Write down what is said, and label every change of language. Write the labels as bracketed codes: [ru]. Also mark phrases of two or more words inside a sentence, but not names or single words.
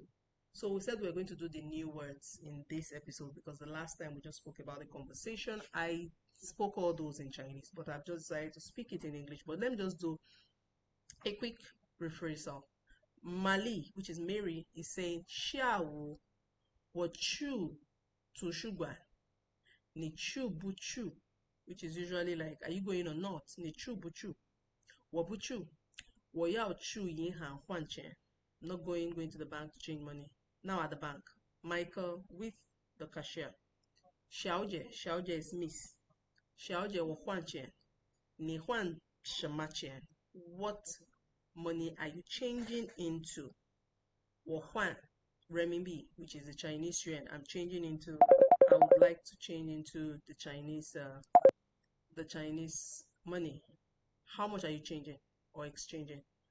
[en] So we said we are going to do the new words in this episode because the last time we just spoke about the conversation. I spoke all those in Chinese, but I've just decided to speak it in English. But let me just do a quick rephrasal. Mali, which is Mary, is saying, [zh] 下午我去图书馆，你去不去？ [en] which is usually like, are you going or not? [zh] 你去不去？我不去. 我要去银行换钱. [en] Not going to the bank to change money. Now at the bank. Michael with the cashier. Xiaojie is Miss. [zh] 小姐我换钱. 你换什么钱. [en] What money are you changing into? [zh] 我换人民币, [en] which is the Chinese yuan. I'm changing into. I would like to change into the Chinese money. How much are you changing or exchanging?